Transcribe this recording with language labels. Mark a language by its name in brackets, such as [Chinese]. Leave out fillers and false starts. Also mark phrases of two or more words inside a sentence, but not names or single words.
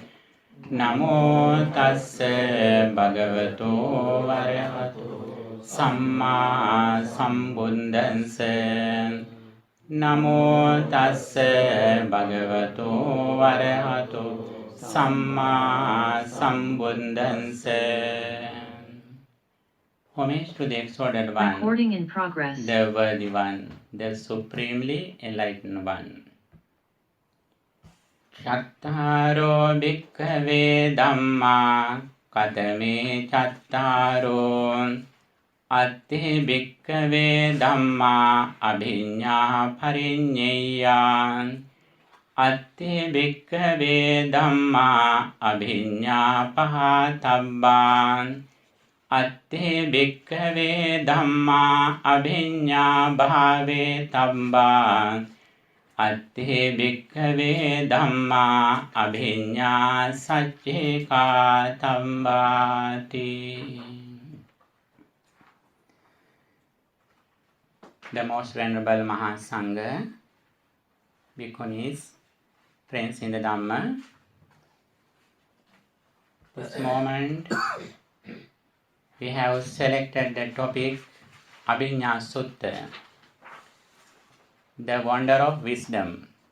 [Pali] Namo tassa bhagavato arahato samma sambuddhassa. Namo tassa bhagavato arahato samma sambuddhassa. [English] Homage to the exalted one, Recording in progress. the worthy one, the supremely enlightened one. [Pali] Chattaro bhikkhave dhamma katame chattaro atti bhikkhave dhamma abhinya parinyeya atti bhikkhave dhamma abhinya pahatabban Atti bhikkhave dhamma abhinya bhave tabba. Atti bhikkhave dhamma abhinya saccika tabbati. [English] The most venerable Mahasangha, Bhikkhunis, friends in the Dhamma, this moment we have selected the topic Abhinna Sutta, the wonder of wisdom.